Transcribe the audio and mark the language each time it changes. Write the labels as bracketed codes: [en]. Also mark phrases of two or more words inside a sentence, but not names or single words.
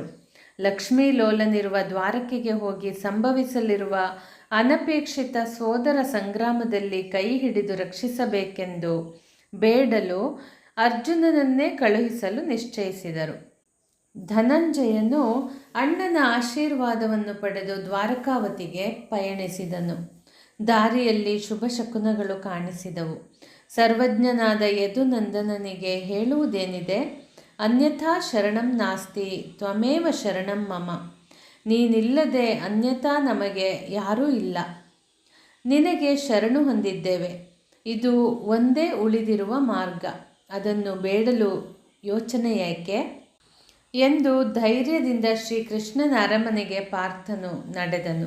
[kn] ಲಕ್ಷ್ಮೀಲೋಲನಿರುವ ದ್ವಾರಕೆಗೆ ಹೋಗಿ ಸಂಭವಿಸಲಿರುವ ಅನಪೇಕ್ಷಿತ ಸೋದರ ಸಂಗ್ರಾಮದಲ್ಲಿ ಕೈ ಹಿಡಿದು ರಕ್ಷಿಸಬೇಕೆಂದು ಬೇಡಲು ಅರ್ಜುನನನ್ನೇ ಕಳುಹಿಸಲು ನಿಶ್ಚಯಿಸಿದರು. ಧನಂಜಯನು ಅಣ್ಣನ ಆಶೀರ್ವಾದವನ್ನು ಪಡೆದು ದ್ವಾರಕಾವತಿಗೆ ಪಯಣಿಸಿದನು. ದಾರಿಯಲ್ಲಿ ಶುಭ ಶಕುನಗಳು ಕಾಣಿಸಿದವು. ಸರ್ವಜ್ಞನಾದ ಯದುನಂದನನಿಗೆ ಹೇಳುವುದೇನಿದೆ? [sa] ಅನ್ಯಥಾ ಶರಣಂ ನಾಸ್ತಿ ತ್ವಮೇವ ಶರಣಂ ಮಮ. [kn] ನೀನಿಲ್ಲದೆ ಅನ್ಯಥಾ ನಮಗೆ ಯಾರೂ ಇಲ್ಲ. ನಿನಗೆ ಶರಣು ಹೊಂದಿದ್ದೇವೆ. ಇದು ಒಂದೇ ಉಳಿದಿರುವ ಮಾರ್ಗ. ಅದನ್ನು ಬೇಡಲು ಯೋಚನೆ ಏಕೆ? ಎಂದು ಧೈರ್ಯದಿಂದ ಶ್ರೀಕೃಷ್ಣನ ಅರಮನೆಗೆ ಪಾರ್ಥನು ನಡೆದನು.